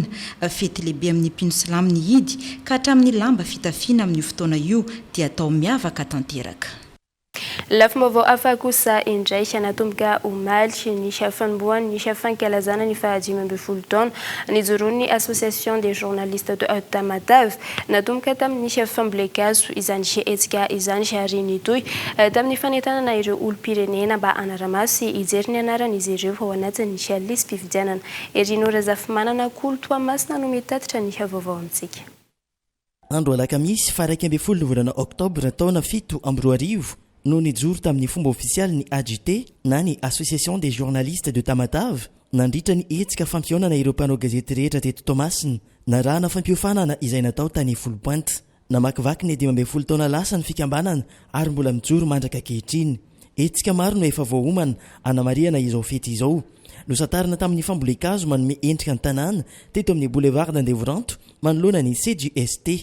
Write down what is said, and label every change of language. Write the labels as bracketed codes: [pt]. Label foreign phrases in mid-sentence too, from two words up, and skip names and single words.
[mg] Fety lehibe amin'ny mpino silamo ny Eid ka hatramin'ny lamba fitafiana amin'ny fotoana io dia atao miavaka tanteraka. Lafy vaovao hafa kosa indray natomboka omaly ny fanombohany ny fankalazana ny fahadimy taona nijoroan'ny association des journalistes de Tamatave natomboka tamin'ny fambolekazo izany etsika izany ary nitoy tamin'ny fanentanana ireo olom-pirenena mba anaramasy ijery ny anaran'izy ireo ao anatin'ny listim-pifidianana. Erinora Zafimanana Kolo Toamasina no mitatitra ny vaovao amintsika. andro alakamisy fa 1 volana oktobra taona 7 no nijoro tamin'ny fomba ofisialy ny AJT na ny Association des journalistes de Tamatave nandritra ny hetsika fampionana ireo mpanao gazety rehetra teto Tomasina na rahana fampiofanana izay natao tany Folopointe. Namakivaky ny 12 taona lasa ny fikambanana ary mbola mijoro mandraka kehitriny. Hetsika maro no efa voahomana anamariana izao fety izao. Losatarina tamin'ny fambolekazo manome endrika ny tanàna teto amin'ny boulevard d'Andévoranto manoloana ny CJST.